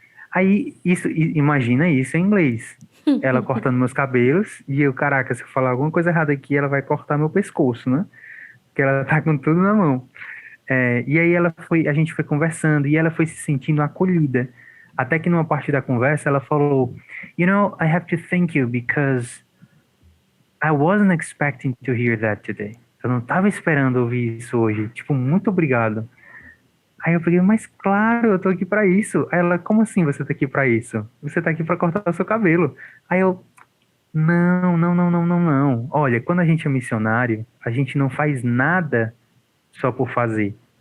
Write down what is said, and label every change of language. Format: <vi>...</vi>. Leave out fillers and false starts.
<pt>Aí, imagina isso em inglês. Ela cortando meus cabelos e eu, caraca, se eu falar alguma coisa errada aqui, ela vai cortar meu pescoço, né? Porque ela tá com tudo na mão. E aí a gente foi conversando e ela foi se sentindo acolhida. Até que numa parte da conversa ela falou,</pt> <en>You know, I have to thank you because I wasn't expecting to hear that today.</en> <pt>Eu não estava esperando ouvir isso hoje. Tipo, muito obrigado. Aí eu peguei, mas claro, eu tô aqui pra isso. Aí ela, como assim você tá aqui pra isso? Você tá aqui pra cortar o seu cabelo. Aí eu, não, não, não, não, não, não. Olha, quando a gente é missionário, a gente não faz nada só por fazer.</pt>